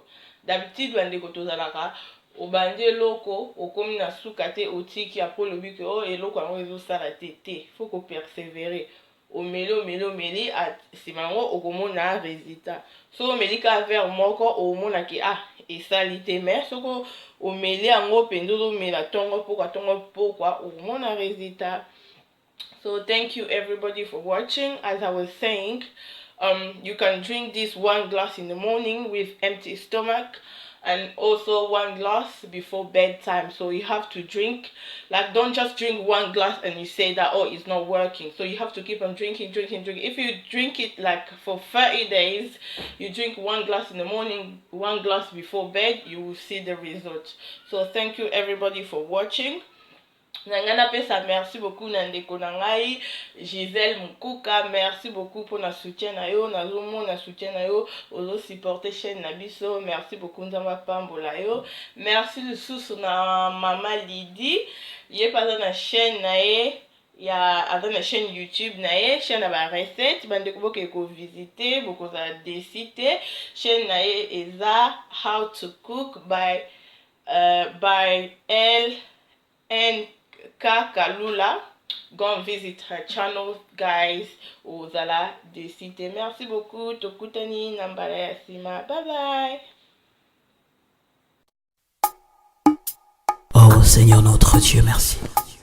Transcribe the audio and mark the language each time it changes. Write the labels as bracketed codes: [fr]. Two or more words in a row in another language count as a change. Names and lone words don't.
[ln] D'habitude bandeko tozalaka obandi eloko okomi na suka te otiki apres lobi ke oh eloko yango ezosala te, faut ko persévérer. Omeli sima yango okomona résultat. So omeli ka verre moko omona ki esali te, mais soko omeli yango penza ozomela tongo pokwa okomona résultat. [en] So thank you everybody for watching. As I was saying, you can drink this 1 glass in the morning with empty stomach, and also 1 glass before bedtime. So you have to drink, like don't just drink 1 glass and you say that oh it's not working. So you have to keep on drinking. If you drink it like for 30 days, you drink 1 glass in the morning, 1 glass before bed, you will see the result. So thank you everybody for watching. [ln] Nangana pesa [fr] merci beaucoup [ln] na ndeko na ngai Gisèle Mukuka, [fr] merci beaucoup pour [ln] na soutien na yo, na zomo na soutien na yo, ozo supporter chaîne na biso, [fr] merci beaucoup [ln] nzamba pambola yo. Merci lisusu na mama Lydie, ye paza na chaîne na ye aza na chaîne YouTube na ye, chaîne ya ba recette, bandeko boke ko visiter, bokozala déci te. Chaîne na ye eza How to Cook by LNK Kalula. [en] Go and visit her channel, guys. [ln] Ozala déci te. [fr] Merci beaucoup. [ln] Tokutani na mbala ya sima. [en] Bye bye. [fr] Oh Seigneur notre Dieu, merci.